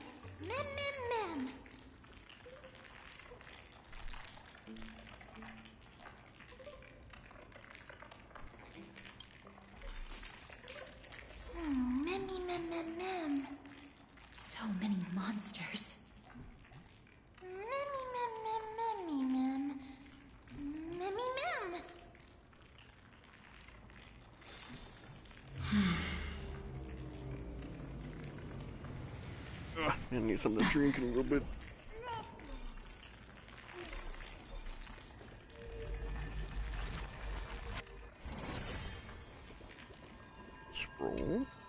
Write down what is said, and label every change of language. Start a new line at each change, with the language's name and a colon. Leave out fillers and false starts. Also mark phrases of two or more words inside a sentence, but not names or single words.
English: Mem mem mem. Memmy mem mem mem. So many monsters. Memmy mem mem memmy mem. Memmy mem. I need something to drink in a little bit. Scroll.